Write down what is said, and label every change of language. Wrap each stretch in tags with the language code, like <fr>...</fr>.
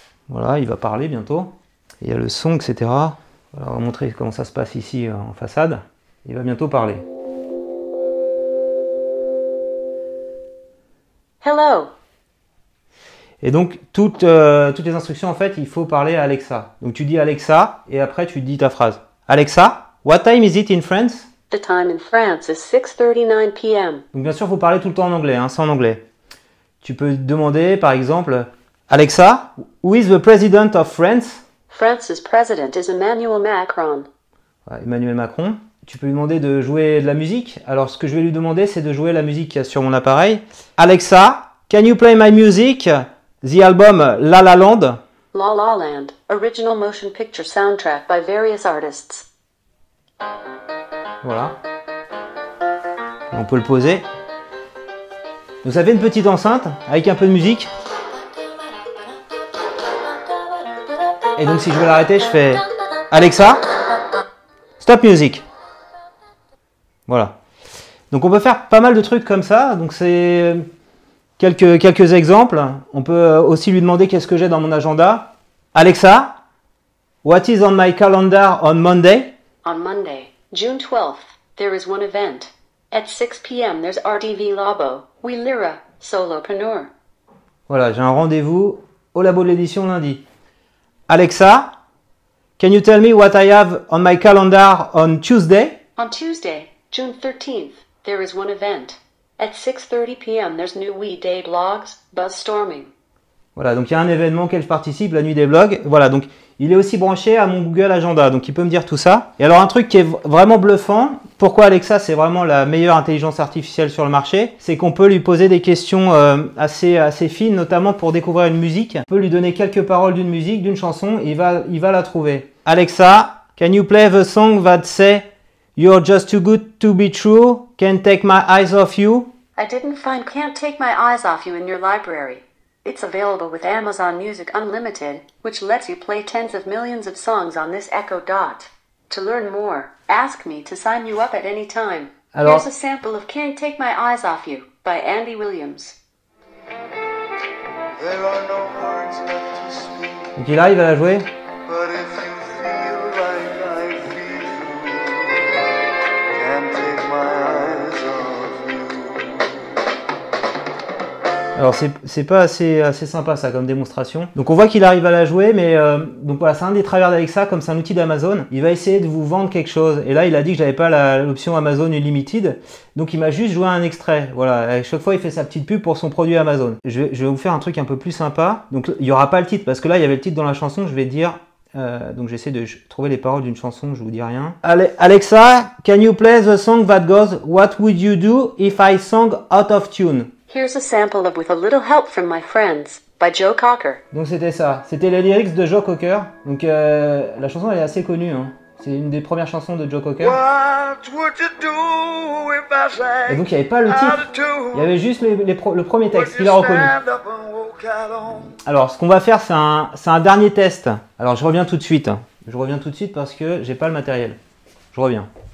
<fr>Voilà, il va parler bientôt. Il y a le son, etc. Voilà, on va montrer comment ça se passe ici en façade. Il va bientôt parler.</fr> <en>Hello.</en> <fr>Et donc, toutes les instructions, en fait, il faut parler à Alexa. Donc, tu dis Alexa, et après, tu dis ta phrase.</fr> <en>Alexa, what time is it in France? The time in France is 6:39 p.m.</en> <fr>Donc, bien sûr, il faut parler tout le temps en anglais, hein, c'est en anglais. Tu peux demander, par exemple,</fr> <en>Alexa, who is the president of France? France's president is Emmanuel Macron.</en> <fr>Ouais, Emmanuel Macron. Tu peux lui demander de jouer de la musique. Alors, ce que je vais lui demander, c'est de jouer la musique qu'il y a sur mon appareil.</fr> <en>Alexa, can you play my music? The album La La Land. La La Land, original motion picture soundtrack by various artists.</en> <fr>Voilà. On peut le poser. Donc ça fait une petite enceinte avec un peu de musique. Et donc si je veux l'arrêter, je fais Alexa,</fr> <en>stop music.</en> <fr>Voilà. Donc on peut faire pas mal de trucs comme ça. Donc c'est quelques exemples. On peut aussi lui demander qu'est-ce que j'ai dans mon agenda.</fr> <en>Alexa, what is on my calendar on Monday? On Monday, June 12th, there is one event. At 6 p.m. there's RTV Labo, We Lyra, Solopreneur.</en> <fr>Voilà, j'ai un rendez-vous au labo de l'édition lundi.</fr> <en>Alexa, can you tell me what I have on my calendar on Tuesday? On Tuesday, June 13th, there is one event. At 6:30 p.m. there's new We Day blogs, Buzzstorming.</en> <fr>Voilà, donc il y a un événement auquel je participe, la nuit des blogs. Voilà, donc il est aussi branché à mon Google Agenda, donc il peut me dire tout ça. Et alors un truc qui est vraiment bluffant, pourquoi Alexa c'est vraiment la meilleure intelligence artificielle sur le marché, c'est qu'on peut lui poser des questions assez fines, notamment pour découvrir une musique. On peut lui donner quelques paroles d'une musique, d'une chanson, et il va la trouver.</fr> <en>Alexa, can you play the song that say "You're just too good to be true, can't take my eyes off you"? I didn't find Can't Take My Eyes Off You in your library. It's available with Amazon Music Unlimited, which lets you play tens of millions of songs on this Echo Dot. To learn more, ask me to sign you up at any time.</en> <fr>Alors,</fr> <en>here's a sample of Can't Take My Eyes Off You by Andy Williams. There are no words left to speak,</en> <fr>donc il arrive à la jouer.</fr> <en>but if you feel like I feel, can't take my eyes off you.</en> <fr>Alors c'est pas assez sympa ça comme démonstration. Donc on voit qu'il arrive à la jouer, mais donc voilà, c'est un des travers d'Alexa, comme c'est un outil d'Amazon. Il va essayer de vous vendre quelque chose. Et là il a dit que j'avais pas l'option Amazon Unlimited, donc il m'a juste joué un extrait. Voilà, à chaque fois il fait sa petite pub pour son produit Amazon. Je vais vous faire un truc un peu plus sympa. Donc il y aura pas le titre parce que là il y avait le titre dans la chanson. Je vais dire donc j'essaie de trouver les paroles d'une chanson. Je vous dis rien.</fr> <en>Alexa, can you play the song that goes "What would you do if I sang out of tune"? Here's a sample of With a Little Help from My Friends by Joe Cocker.</en> <fr>Donc c'était ça, c'était les lyrics de Joe Cocker. Donc la chanson elle est assez connue, hein. C'est une des premières chansons de Joe Cocker.</fr> <en>What would you do if I sang</en> <fr>Et donc il n'y avait pas le</fr> <en>out</en> <fr>titre,</fr> <en>of tune?</en> <fr>il y avait juste le premier texte,</fr> <en>Would</en> <fr>il</fr> <en>you</en> <fr>a reconnu.</fr> <en>stand up and walk out on?</en> <fr>Alors ce qu'on va faire c'est un dernier test. Alors je reviens tout de suite. Je reviens tout de suite parce que j'ai pas le matériel. Je reviens.</fr>